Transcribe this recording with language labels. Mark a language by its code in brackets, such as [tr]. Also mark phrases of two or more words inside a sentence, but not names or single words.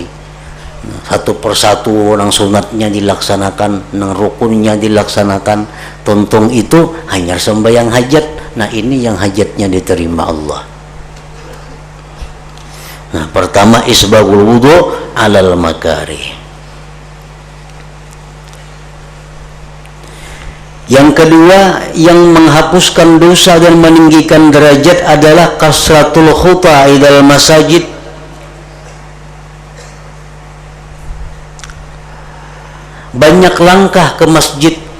[bjn] Nah, satu persatu nang sunatnya dilaksanakan, nang rukunnya dilaksanakan. Tuntung itu hanya sembahyang hajat. Nah, ini yang hajatnya diterima Allah. Nah, pertama [ar] isbagul wudu alal makarih. [bjn] Yang kedua, yang menghapuskan dosa dan meninggikan derajat adalah [ar] kasratul khuta idal masajid. [bjn] Banyak langkah ke masjid.